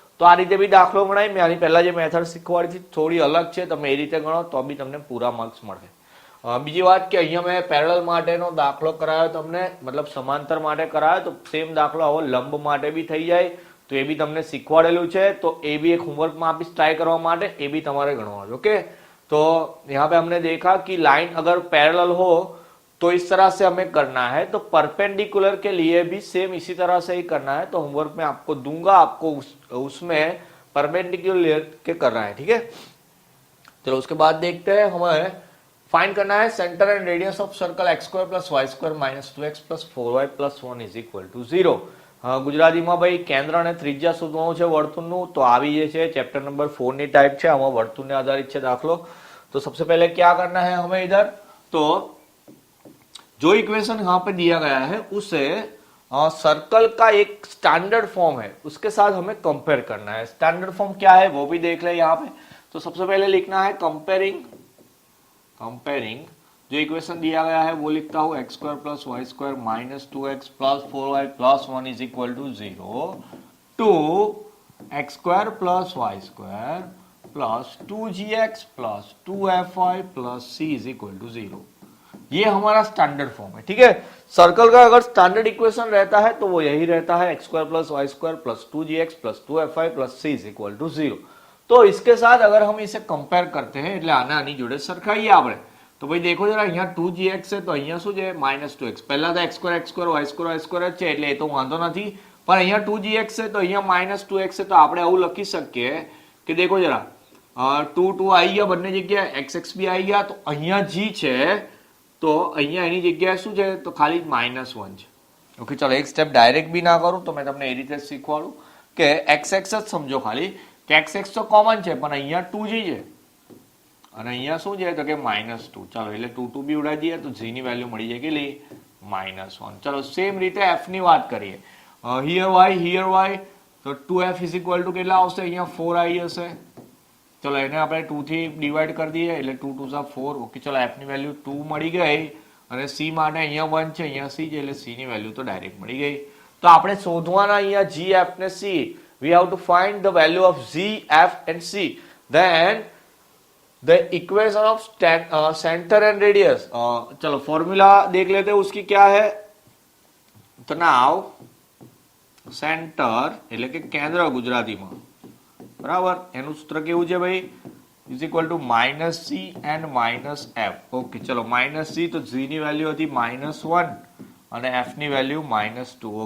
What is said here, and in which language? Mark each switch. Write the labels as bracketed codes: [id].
[gu] તો આ રીતે બી દાખલો ગણાય, મેં આની પહેલા જે મેથડ શીખવાડી હતી થોડી અલગ છે, તમે એ રીતે ગણો તો બી તમને પૂરા માર્ક્સ મળે। બીજી વાત કે અહીંયા મેં પેરેલલ માટેનો દાખલો કરાયો તમને, મતલબ સમાંતર માટે કરાયો, તો સેમ દાખલો આવો લંબ માટે બી થઈ જાય, तो ये भी तमने सीखवाड़ेलू है, तो ये भी एक होमवर्क में आपी ट्राई करवा माटे, ये भी तमारे गणवा। [hi] ओके, तो यहाँ पे हमने देखा कि लाइन अगर पैरेलल हो तो इस तरह से हमें करना है, तो परपेंडिकुलर के लिए भी सेम इसी तरह से ही करना है। तो होमवर्क में आपको दूंगा, आपको उसमें परपेंडिकुलर के करना है, ठीक है। चलो उसके बाद देखते हैं, हमें फाइंड करना है centre and radius of circle x square plus Y square minus 2x plus 4y plus 1 is equal to 0। [gu] ગુજરાતીમાં ભાઈ કેન્દ્ર અને ત્રિજ્યા શોધવાનું છે વર્તુળનું, તો આવી જે છે ચેપ્ટર નંબર 4 ની ટાઈપ છે, આમાં વર્તુળને આધારિત છે દાખલો। [hi] तो सबसे पहले क्या करना है हमें इधर, तो जो इक्वेशन यहाँ पे दिया गया है उसे सर्कल का एक स्टैंडर्ड फॉर्म है उसके साथ हमें कंपेयर करना है। स्टैंडर्ड फॉर्म क्या है वो भी देख ले यहाँ पे। तो सबसे पहले लिखना है कंपेयरिंग जो इक्वेशन दिया गया है वो लिखता हूं x square plus Y square minus 2x plus 4y plus 1 is equal to 0 to x square plus Y square plus 2gx plus 2fy plus c is equal to 0। ये हमारा स्टैंडर्ड फॉर्म है, ठीक है। सर्कल का अगर standard equation रहता है तो वो यही रहता है x square plus Y square plus 2gx plus 2fy plus c is equal to 0। तो इसके साथ अगर हम इसे कंपेयर करते हैं [gu] એટલે આને આની જોડે સરખાઈએ આપણે, [hi] तो भाई देखो जरा [gu] અહીંયા 2gx છે તો અહીંયા શું છે -2x। પહેલા તો x स्क्वायर y स्क्वायर છે એટલે એ તો વાંધો નથી, પણ અહીંયા 2gx છે તો અહીંયા -2x છે, તો આપણે આવું લખી શકીએ કે [hi] देखो जरा [gu] 2 2 આવી ગયા બંને જગ્યાએ, x બી આવી ગયા, તો અહીંયા g છે તો અહીંયા એની જગ્યાએ શું છે તો ખાલી -1 છે। ઓકે ચલો એક સ્ટેપ ડાયરેક્ટ બી ના કરું, તો મેં તમને એ રીતે શીખવાડું કે x જ સમજો ખાલી કે x તો કોમન છે પણ અહીંયા 2g છે અને અહીંયા શું છે તો કે -2। ચાલો એટલે 2 2 બી ઉડાડી દઈએ તો g ની વેલ્યુ મળી જાય કેટલી -1। ચલો સેમ રીતે f ની વાત કરીએ, હિયર y તો 2f ઇઝ ઇક્વલ ટુ કેટલા આવશે, અહીંયા 4 આવી હશે। ચલો એને આપણે 2 થી ડિવાઈડ કરી દઈએ એટલે 2 2 4। ઓકે ચલો f ની વેલ્યુ 2 મળી ગઈ અને c માટે અહીંયા 1 છે, અહીંયા c છે, એટલે c ની વેલ્યુ તો ડાયરેક્ટ મળી ગઈ. તો આપણે શોધવાના અહીંયા g, f ને c. [en] We have to find the value of g, f and c. Then the equation of center and radius. [hi] चलो फॉर्मूला देख लेते हैं उसकी क्या है. [gu] तो नाउ સેન્ટર એટલે કે કેન્દ્ર ગુજરાતીમાં, બરાબર, એનું સૂત્ર કેવું છે ભાઈ, is equal to minus C and minus F. Okay, ચલો માઇનસ સી તો જી ની વેલ્યુ હતી -1 અને એફ ની વેલ્યુ -2.